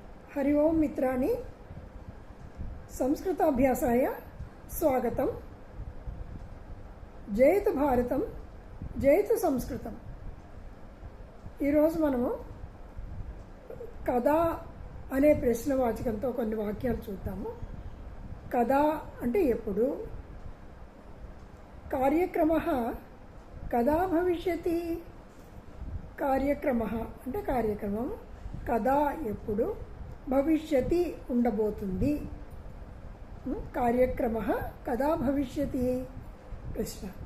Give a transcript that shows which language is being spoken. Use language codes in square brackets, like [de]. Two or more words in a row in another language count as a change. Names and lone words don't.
[sa] हरि ओम मित्राणि संस्कृताभ्यासाय स्वागतं। जयतु भारतं जयतु संस्कृतं। [te] ఈరోజు మనము కథ అనే ప్రశ్నవాచకంతో కొన్ని వాక్యాలు చూద్దాము. కథ అంటే ఎప్పుడు, [sa] కార్యక్రమః కథా భవిష్యతి, [te] కార్యక్రమః అంటే కార్యక్రమం, కథ ఎప్పుడు, భవిష్యతి ఉండబోతుంది, [sa] కార్యక్రమః కథా భవిష్యతి [te] ప్రశ్న.